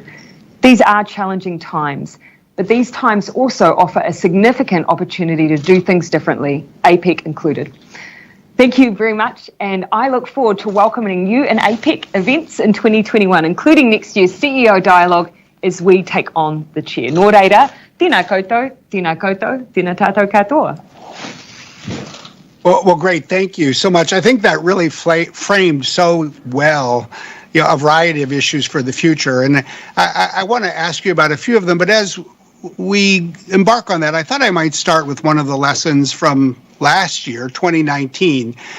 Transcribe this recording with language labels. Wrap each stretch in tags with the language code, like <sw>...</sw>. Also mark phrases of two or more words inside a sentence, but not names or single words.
<en>These are challenging times, but these times also offer a significant opportunity to do things differently, APEC included. Thank you very much, and I look forward to welcoming you in APEC events in 2021, including next year's CEO Dialog as we take on the chair.</en> <mi>Nō reira, tēnā koutou, tēnā tātou katoa.</mi> <en>Well, great. Thank you so much. I think that really framed so well, a variety of issues for the future. And I want to ask you about a few of them. But as we embark on that, I thought I might start with one of the lessons from last year, 2019.</en>